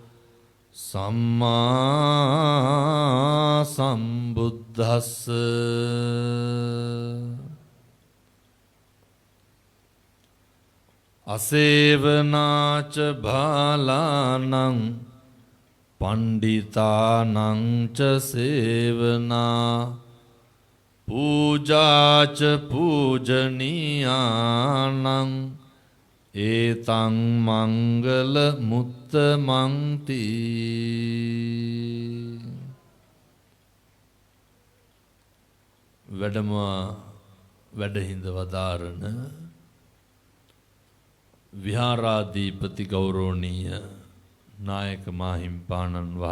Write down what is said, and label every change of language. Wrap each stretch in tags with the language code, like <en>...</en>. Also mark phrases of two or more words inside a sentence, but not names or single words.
<pi>සම්මා සම්බුද්දස්ස අසේවනාච භාලානං පණ්ඩිතානං ච සේවනා පූජාච පූජනීයානං ඒතං මංගල මුත්තමන්ති</pi> <si>වැඩම වැඩහිඳ වදාරණ විහාරාධිපති ගෞරවනීය නායක මාහිම්පාණන්</si>